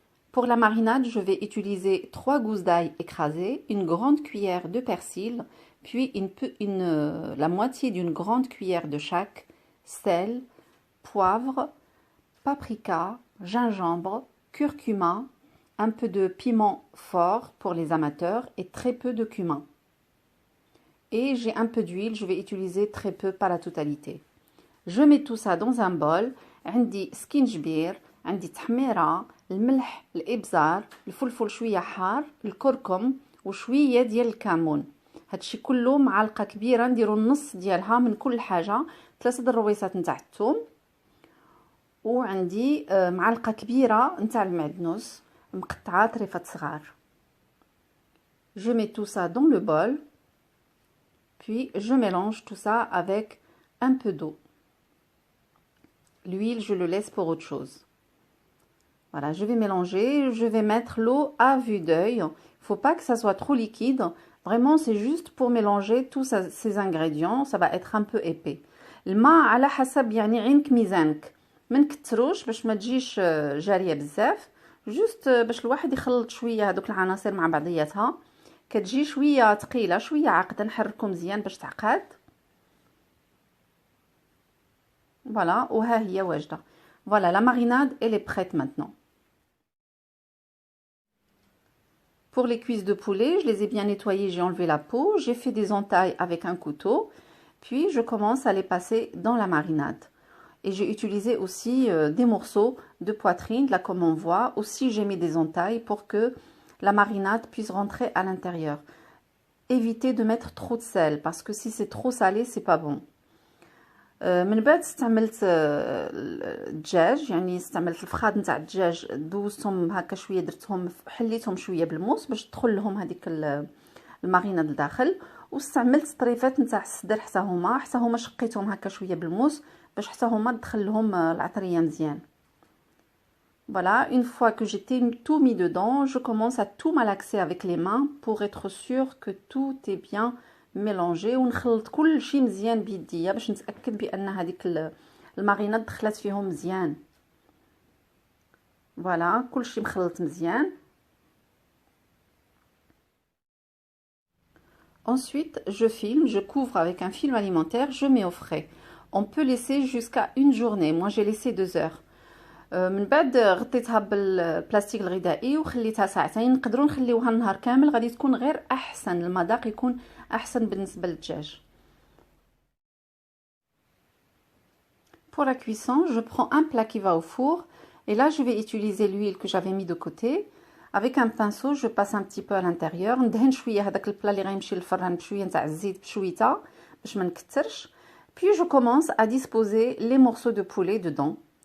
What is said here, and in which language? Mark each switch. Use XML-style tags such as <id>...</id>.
<fr>Pour la marinade, je vais utiliser 3 gousses d'ail écrasées, une grande cuillère de persil, puis la moitié d'une grande cuillère de chaque, sel, poivre, paprika, gingembre, curcuma, un peu de piment fort pour les amateurs et très peu de cumin. Et j'ai un peu d'huile, je vais utiliser très peu, pas la totalité. Je mets tout ça dans un bol.</fr> <ar>عندي سكينجبير، عندي تحميرة، الملح، الابزار، الفلفل شويه حار، الكركم وشويه ديال الكمون. هادشي كله معلقه كبيره نديرو النص ديالها من كل حاجه، 3 الرويصات نتاع الثوم، وعندي معلقه كبيره نتاع المعدنوس مقطعه طريفات صغار.</ar> <fr>Je mets tout ça dans le bol, puis je mélange tout ça avec un peu d'eau. L'huile, je le laisse pour autre chose. Voilà, je vais mélanger, je vais mettre l'eau à vue d'œil. Il ne faut pas que ça soit trop liquide. Vraiment, c'est juste pour mélanger tous ces ingrédients. Ça va être un peu épais.</fr> <ar>الماء على حسب يعني عينك ميزانك. ما نكتروش باش ما تجيش جاريه بزاف. جوست باش الواحد يخلط شويه هذوك العناصر مع بعضياتها. كتجي شويه ثقيله شويه عاقده، نحركو مزيان باش تعقد. Voilà, وها هي واجده.</ar> <fr>Voilà, la marinade, elle est prête maintenant. Pour les cuisses de poulet, je les ai bien nettoyées, j'ai enlevé la peau, j'ai fait des entailles avec un couteau, puis je commence à les passer dans la marinade. Et j'ai utilisé aussi des morceaux de poitrine, là comme on voit. Aussi j'ai mis des entailles pour que la marinade puisse rentrer à l'intérieur. Évitez de mettre trop de sel, parce que si c'est trop salé, c'est pas bon.</fr> <ar>من بعد استعملت الدجاج، يعني استعملت الفخاد نتاع الدجاج، دوزتهم هكا شويه، درتهم حليتهم شويه بالموس باش تدخل لهم هذيك الماريناد لداخل، واستعملت طريفات نتاع الصدر حتى هما شقيتهم هكا شويه بالموس باش حتى هما تدخل لهم العطريه مزيان.</ar> <fr>Voilà, une fois que j'ai tout mis dedans, je commence à tout malaxer avec les mains pour être sûr que tout est bien</fr> <ar>ميلونجي، ونخلط كل شيء مزيان بيديا باش نتاكد بان هذيك الماريناد دخلات فيهم مزيان. فوالا كل شيء مخلط مزيان.</ar> <fr>Ensuite, je filme, je couvre avec un film alimentaire, je mets au frais. On peut laisser jusqu'à une journée. Moi, j'ai laissé 2 heures.</fr> <ar>من بعد غطيتها بالبلاستيك الغذائي وخليتها ساعتين. نقدروا نخليوها النهار كامل، غادي تكون غير احسن، المذاق يكون احسن بالنسبه للدجاج.</ar> <fr>Pour la cuisson, je prends un plat qui va au four et là je vais utiliser l'huile que j'avais mis de côté. Avec un pinceau, je passe un petit peu à l'intérieur.</fr> <ar>ندهن شويه هذاك البلا اللي غيمشي للفران بشويه نتاع الزيت بشويته باش ما نكثرش.</ar> <fr>Puis je commence à disposer les morceaux de poulet dedans.</fr>